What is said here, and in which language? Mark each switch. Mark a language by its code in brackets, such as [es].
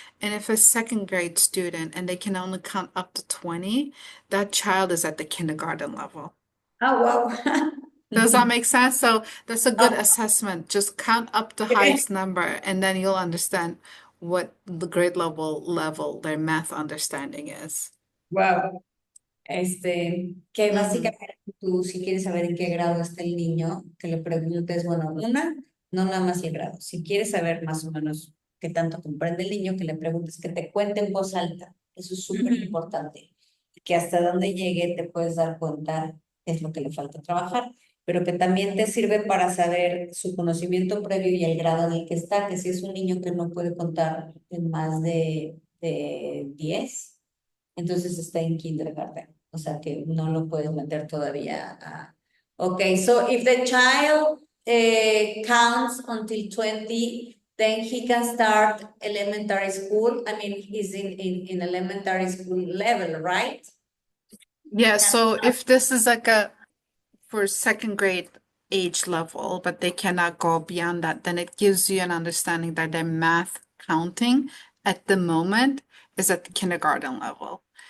[en] And if a second grade student and they can only count up to 20, that child is at the kindergarten level. Oh, wow. Does that make sense? So that's a good assessment. Just count up the highest number, and then you'll understand what the grade level their math understanding is. Wow. [es] Que básicamente tú, si quieres saber en qué grado está el niño, que le preguntes, bueno, no nada más el grado. Si quieres saber más o menos qué tanto comprende el niño, que le preguntes, que te cuente en voz alta. Eso es súper importante. Que hasta donde llegue te puedes dar cuenta qué es lo que le falta trabajar, pero que también te sirve para saber su conocimiento previo y el grado en el que está, que si es un niño que no puede contar en más de 10, entonces está en kindergarten. O sea que no lo puedes meter todavía a... [en] Okay, so if the child counts until 20, then he can start elementary school. I mean, he's in elementary school level, right? Yeah, so if this is for second grade age level, but they cannot go beyond that, then it gives you an understanding that their math counting at the moment is at the kindergarten level.